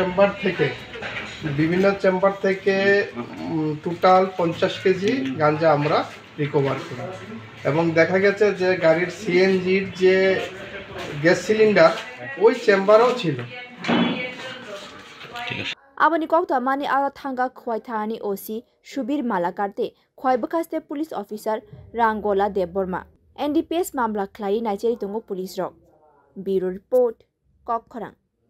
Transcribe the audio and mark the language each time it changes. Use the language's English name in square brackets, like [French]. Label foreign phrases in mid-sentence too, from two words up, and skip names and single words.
[Bangla] চেম্বার থেকে টোটাল 50 কেজি গাঁজা আমরা রিকভার করি এবং দেখা গেছে যে গাড়ির সিএনজির যে [English] gas cylinder [Bangla] ওই চেম্বারেও ছিল। [Kok Borok] Abani kokta mani ara thanga khwai thani osi Shubir Malakarte khwai bakaste [English] police officer [Kok Borok] Rangola Deborma NDPS mamla khlai naicheri tungo police rok Bureau report Kokkhorang